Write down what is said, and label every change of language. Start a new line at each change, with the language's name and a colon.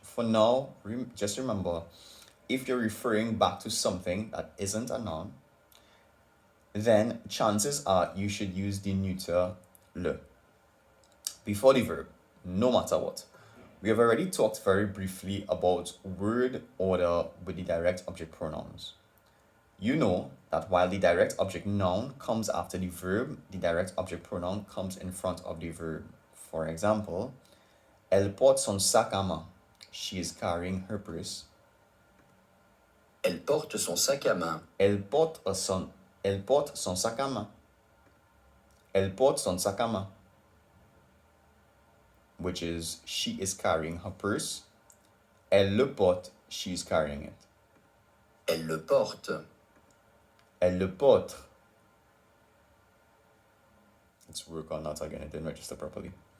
English: For now, just remember, if you're referring back to something that isn't a noun, then chances are you should use the neuter le before the verb, no matter what. We have already talked very briefly about word order with the direct object pronouns. You know that while the direct object noun comes after the verb, the direct object pronoun comes in front of the verb. For example,
French: elle porte son sac à main.
English: She is carrying her purse.
French: Elle porte son sac à main. Elle porte son sac à main. Elle porte son sac à main.
English: Which is, she is carrying her purse.
French: Elle le porte,
English: she is carrying it.
French: Elle le porte. Elle le porte.
English: Let's work on that again, it didn't register properly.